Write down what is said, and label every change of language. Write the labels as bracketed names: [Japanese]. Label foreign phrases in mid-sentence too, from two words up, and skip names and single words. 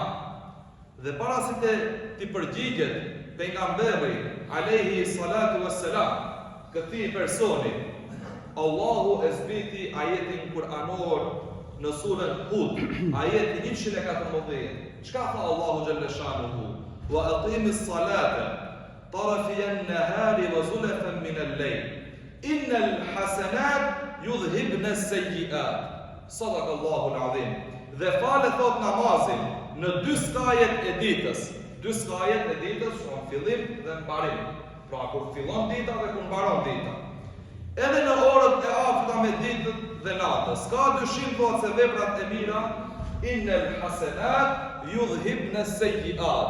[Albanian] Dhe para se ti përgjigjet pejgamberi [Arabic] عليه الصلاة والسلام [Albanian] këtij personi, Allahu e zbriti ajetin kuranor në surën Hud, ajeti 114. Çka tha Allahu [Arabic] جل شأنه? "وأقم الصلاة طرفي النهار وزلفا من الليل. إن الحسنات يذهبن السيئات." صدق الله العظيم. [Albanian] Dhe falë thot namazin në dy skajet e ditës. Dy skajet e ditës, në fillim dhe në mbarim. Pra kur fillon dita dhe kur mbaron dita. Edhe në orët e afta me ditët dhe natës. Ka dyshim thot se veprat e mira, [Arabic] إن الحسنات يذهبن السيئات.